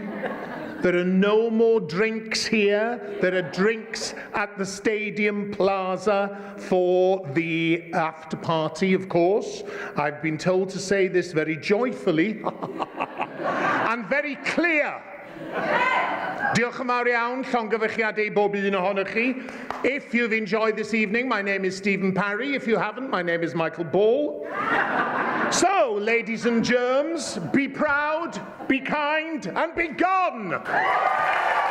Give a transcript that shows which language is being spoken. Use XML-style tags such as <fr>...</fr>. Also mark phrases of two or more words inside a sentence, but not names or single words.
<en>There are no more drinks here. There are drinks at the Stadium Plaza for the after party, of course. I've been told to say this very joyfully and very clear.</en> <cy>Diolch yn fawr iawn, llongyfarchiadau bob un ohonoch chi.</cy> <en>If you've enjoyed this evening, my name is Stephen Parry. If you haven't, my name is Michael Ball. So, ladies and germs, be proud, be kind, and be gone!</en>